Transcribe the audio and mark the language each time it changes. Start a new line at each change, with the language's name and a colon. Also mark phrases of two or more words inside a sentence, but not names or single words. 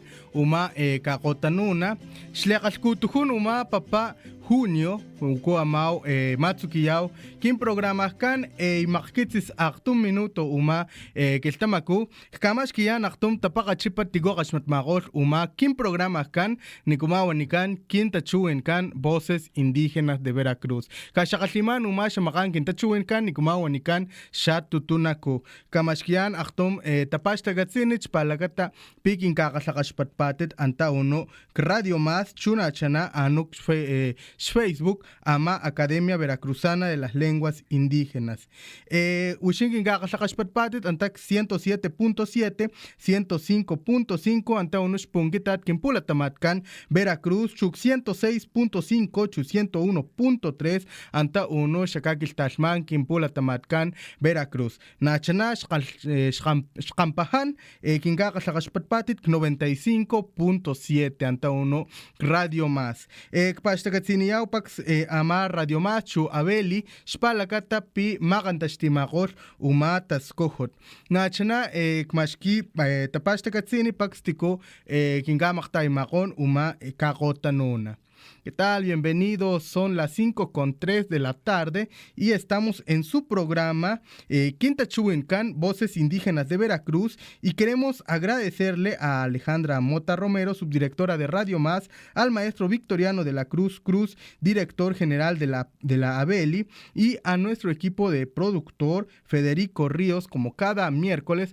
Papantla Totonac: uma kakotanuna shlekaskutuhun uma papa Junio ko amao matsukiyaw kin programas kan makkitis aktum minuto uma keltamaku kamash kiyan aktum tapakachipat tigo kasmat makol uma kin programas kan nikumawan nikan kin tachuen kan Voces Indígenas de Veracruz kashakasliman uma shamakan kin tachuen kan nikumawan nikan shatutunaku kamash kiyan aktum tapashtagatsinic palagata pikin kakasakashpatpatet anta uno Radio Más chuna chana anuk Facebook ama Academia Veracruzana de las Lenguas Indígenas. Ushinkin kakasakashpatpatet antak 107.7, 105.5 anta unos pungitat kimpula tamatkan Veracruz chuk 106.5, 101.3 anta uno shakakil tashman kimpula tamatkan Veracruz. Nachana shkampahan kinkakasakashpatpatet 95.7 anta uno Radio Más. Pastakatsiniyaw pax ama Radio Más chu abeli shpalakata pi makantashtimakor uma taskojot. Nachana kmashki tapastakatsini pax tiko kinkamakhtaymakon uma kakotanuna.
Spanish: ¿Qué tal? Bienvenidos, son las 5:03 de la tarde y estamos en su programa Quintachuencán, Voces Indígenas de Veracruz, y queremos agradecerle a Alejandra Mota Romero, subdirectora de Radio Más, al maestro Victoriano de la Cruz Cruz, director general de la ABELI, y a nuestro equipo de productor Federico Ríos, como cada miércoles,